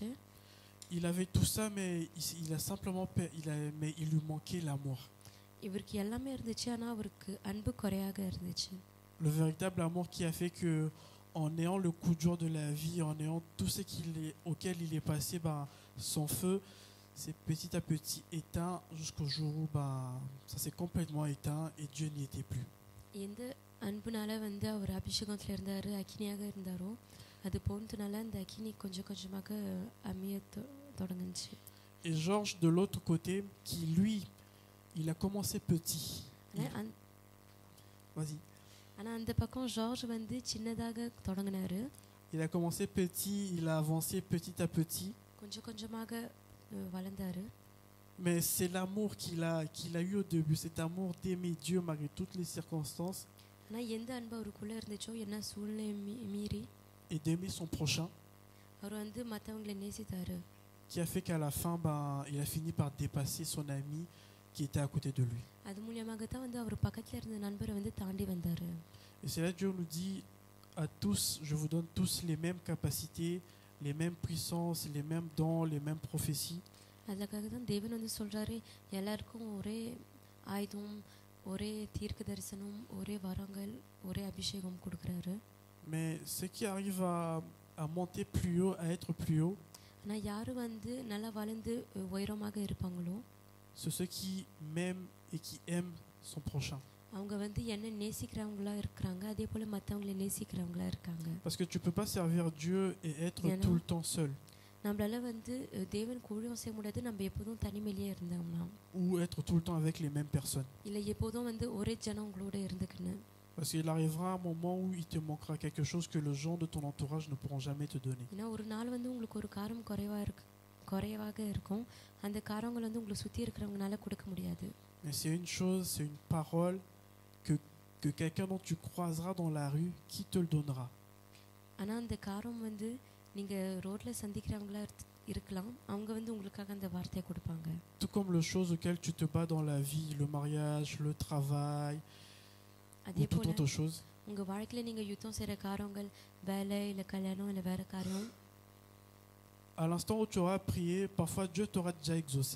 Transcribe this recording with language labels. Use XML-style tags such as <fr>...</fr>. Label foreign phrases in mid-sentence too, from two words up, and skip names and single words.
<fr>Il avait tout ça, mais il a simplement mais il lui manquait l'amour.</fr> <ta>இவருக்கு எல்லாமே இருந்துச்சு, ஆனால் அவருக்கு அன்பு குறையாக இருந்துச்சு.</ta> <fr>Le véritable amour qui a fait que, en ayant le coup dur de la vie, en ayant tout ce auquel il est passé, ben, son feu s'est petit à petit éteint jusqu'au jour où ça s'est complètement éteint et Dieu n'y était plus.</fr> <ta>எந்த அன்புனால வந்து அவர் அபிஷேகத்தில் இருந்தார், அக்கினியாக இருந்தாரோ, அது போனதுனால அந்த அக்கினி கொஞ்சம் கொஞ்சமாக அமைய தொடங்குச்சு.</ta> <fr>Et Georges de l'autre côté, qui lui, il a commencé petit. Vas-y.</fr> <ta>ஆனால் அந்த பக்கம் ஜார்ஜ் வந்து சின்னதாக தொடங்கினாரு.</ta> <fr>Il a commencé petit, il a avancé petit à petit.</fr> <ta>கொஞ்சம் கொஞ்சமாக வளர்ந்தாரு.</ta> <fr>Mais c'est l'amour qu'il a eu au début, cet amour d'aimer Dieu malgré toutes les circonstances.</fr> <ta>ஆனால் எந்த அன்பு அவருக்குள்ளே இருந்துச்சோ, என்ன சூழ்நிலை மீறி</ta> <fr>et d'aimer son prochain,</fr> <ta>அவர் வந்து மற்றவங்களை நேசித்தாரு.</ta> <fr>qui a fait qu'à la fin, il a fini par dépasser son ami qui était à côté de lui.</fr> <ta>அது மூலியமாக தான் வந்து அவர் பக்கத்தில் இருந்த நண்பரை வந்து தாண்டி வந்தார்.</ta> <fr>Et c'est là que Dieu nous dit à tous, je vous donne tous les mêmes capacités, les mêmes puissances, les mêmes dons, les mêmes prophéties.</fr> <ta>அதுக்காக தான் தேவன் வந்து சொல்கிறாரு, எல்லாருக்கும் ஒரே ஆயுதம், ஒரே தீர்க்க தரிசனம், ஒரே வரங்கள், ஒரே அபிஷேகம் கொடுக்குறாரு.</ta> <fr>Mais ceux qui arrivent à monter plus haut, à être plus haut,</fr> <ta>ஆனால் யார் வந்து நல்லா வளர்ந்து உயரமாக இருப்பாங்களோ,</ta> <fr>c'est ceux qui m'aiment et qui aiment son prochain.</fr> <ta>அவங்க வந்து என்ன நேசிக்கிறவங்களா இருக்கிறாங்க, அதே போல் மற்றவங்களை நேசிக்கிறவங்களா இருக்காங்க.</ta> <fr>Parce que tu peux pas servir Dieu et être tout le temps seul.</fr> <ta>நம்மளால வந்து தேவனுக்கு ஊழியம் செய்ய முடியாது நம்ம எப்போதும் தனிமையிலேயே இருந்தோம்னா,</ta> <fr>ou être tout le temps avec les mêmes personnes.</fr> <ta>இல்லை எப்போதும் வந்து ஒரே ஜனங்களோட இருந்துக்கணும்.</ta> <fr>Parce qu'il arrivera un moment où il te manquera quelque chose que les gens de ton entourage ne pourront jamais te donner.</fr> <ta>ஏன்னா ஒரு நாள் வந்து உங்களுக்கு ஒரு காரம் குறைவாக இருக்கும், அந்த காரங்கள் வந்து உங்களை சுற்றி இருக்கிறவங்கனால கொடுக்க முடியாது.</ta> <fr>Mais c'est une chose, c'est une parole que quelqu'un dont tu croiseras dans la rue, qui te le donnera.</fr> <ta>ஆனால் அந்த காரம் வந்து நீங்கள் ரோட்டில் சந்திக்கிறவங்களா இருக்கலாம், அவங்க வந்து உங்களுக்காக அந்த வார்த்தையை கொடுப்பாங்க.</ta> <fr>Tout comme les choses auxquelles tu te bats dans la vie, le mariage, le travail,</fr> <ta>அதே</ta> <fr>ou toute</fr> <ta>போல்</ta> <fr>autre chose.</fr> <ta>உங்கள் வாழ்க்கையில் நீங்கள் யுத்தம் செய்கிற காரங்கள், வேலை இல்லை கல்யாணம் இல்லை வேறு காரியம்,</ta> <fr>À l'instant où tu auras prié, parfois Dieu t'aura déjà exaucé.</fr>